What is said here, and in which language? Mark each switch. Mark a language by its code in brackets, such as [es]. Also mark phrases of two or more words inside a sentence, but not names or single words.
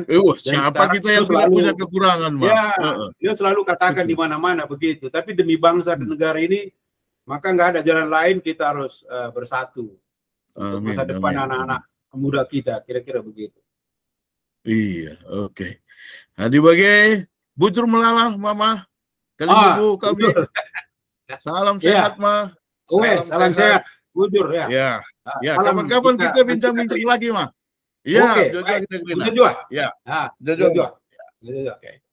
[id] Siapa kita yang tidak punya kekurangan, Mas? Ya, dia selalu katakan di mana-mana begitu. Tapi demi bangsa dan negara ini, maka nggak ada jalan lain, kita harus bersatu untuk masa depan anak-anak muda kita, kira-kira begitu. Iya, oke. Nah, [btx] dibagai bujur melalah, Mama. [id] Kali ibu kami. Salam sehat, Ma. Salam sehat. Bujur, ya. Ya, kapan-kapan kita bincang-bincang lagi, Ma. Iya, Jojo. Ya. Jojo. Oke.